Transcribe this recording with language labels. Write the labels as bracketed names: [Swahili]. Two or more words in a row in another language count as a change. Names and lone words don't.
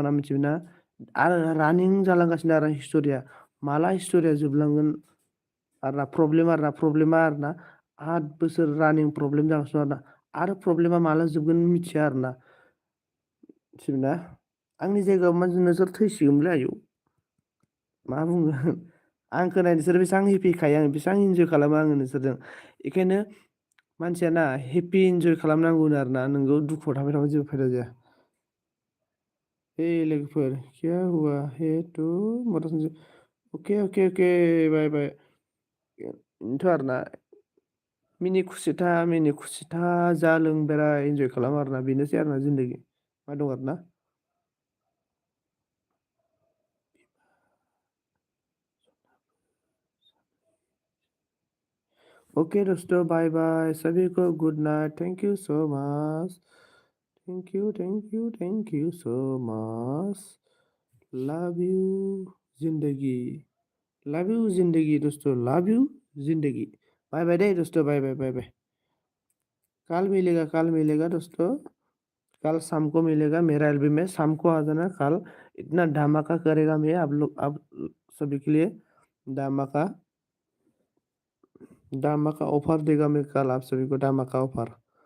[Bodo] आंना मिथिबायना आरो रानिं जालांगासिनो आरो हिस्ट'रिया माला हिस्ट'रिया जोबलांगोन प्रब्लेमा आरोना 8 बोसोर रानिं प्रब्लेम जागासिनो आरो प्रब्लेमा माला जोबगोन मिथिया आरोना मिथिबायना आंनि जायगायाव मानसि नोंसोर थैसिगौमोनलै आयौ मा बुंगोन आं खोनायो नोंसोर बेसेबां हेपि खायो आं बेसेबां इन्जय खालामो आङो नोंसोरजों बेखायनो मानसियाना [English] happy enjoy [Bodo] खालामनांगौ आरोना नोंगौ दुखुआव थाबाय थाबा जेबो फायदा जाया। हे लोगोफोर [Hindi] क्या हुआ है तो [Bodo] अके [English] bye bye [Bodo] बेनोथ' आरोना मिनि खुसिथा जा लों बेराय इन्जय खालाम आरोना बेनोसै आरोना जिन्दगि मा दं आरोना [English] Okay दोस्तों bye bye [Hindi] सभी को [English] good night thank you so much thank you so much love you [Hindi] जिंदगी दोस्तों [English] love you [Hindi] जिंदगी [English] bye bye [Hindi] दे दोस्तों [English] bye bye bye bye [Hindi] कल मिलेगा दोस्तों। कल शाम को मिलेगा मेरा एलबी में, शाम को आ जाना कल। इतना धमाका करेगा मैं आप सभी के लिए। धमाका धमाका ऑफर देगा मैं कल आप सभी को, धमाका ऑफर।